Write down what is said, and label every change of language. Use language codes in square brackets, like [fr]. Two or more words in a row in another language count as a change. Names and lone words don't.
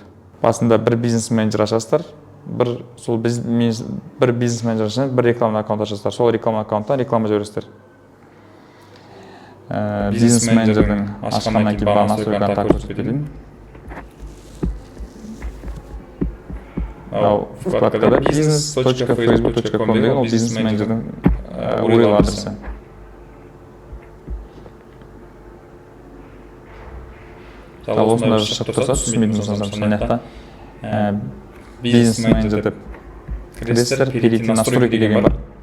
[kk] Басында бір бизнес менеджер ашасыздар, бір бизнес менеджер үшін бір [ru] рекламный аккаунт [kk] ашасыздар. Сол [ru] рекламный аккаунттан [kk] реклама жібересіздер. Бизнес менеджердің ашқаннан кейін бағана сол контакт көрсетілген. Вкладкада business.facebook.com деген ол бизнес менеджердің URL адресі. Осында шығып тұрса, түсінбейтін болсаңыздар, сонаяқта бизнес менеджер деп кіресіздер, [ru] перейти настройки [kk] деген бар.